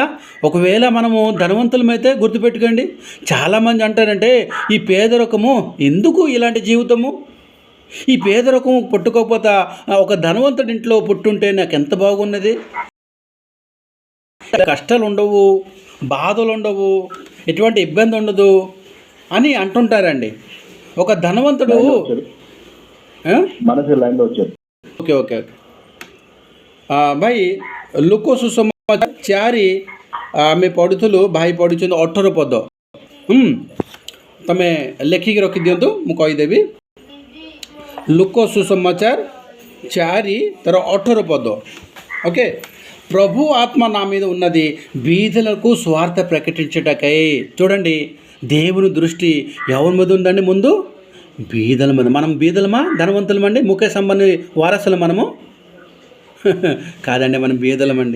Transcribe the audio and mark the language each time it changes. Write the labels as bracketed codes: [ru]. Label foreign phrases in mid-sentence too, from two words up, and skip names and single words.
[te] ఒకవేళ మనము ధనవంతులమైతే గుర్తుపెట్టుకోండి, చాలామంది అంటారంటే ఈ పేదరికము ఎందుకు ఇలాంటి జీవితము, ఈ పేదరికము పుట్టుకోకపోతే ఒక ధనవంతుడి ఇంట్లో పుట్టుంటే నాకు ఎంత బాగున్నది, కష్టాలు ఉండవు, బాధలు ఉండవు, ఎటువంటి ఇబ్బంది ఉండదు అని అంటుంటారండి. ఒక ధనవంతుడు [or] ఓకే ఓకే ఓకే ଭାଇ ଲୋକ ସୁସମାଚାର 4 ଆମେ ପଢ଼ୁଥିଲୁ, ଭାଇ ପଢ଼ୁଛନ୍ତି 18 ପଦ। ତମେ ଲେଖିକି ରଖିଦିଅନ୍ତୁ, ମୁଁ କହିଦେବି। ଲୋକ ସୁସମାଚାର 4 ତାର 18 ପଦ। ଓକେ, [te] ప్రభు ఆత్మ నా మీద ఉన్నది బీదలకు స్వార్థ ప్రకటించుటకై. చూడండి, దేవుని దృష్టి ఎవరి మీద ఉందండి? ముందు బీదల మీద. మనం బీదలమా ధనవంతులమండి? ముఖేష్ అంబానీ వారసులు మనము? కాదండి, మనం బీదలమండి.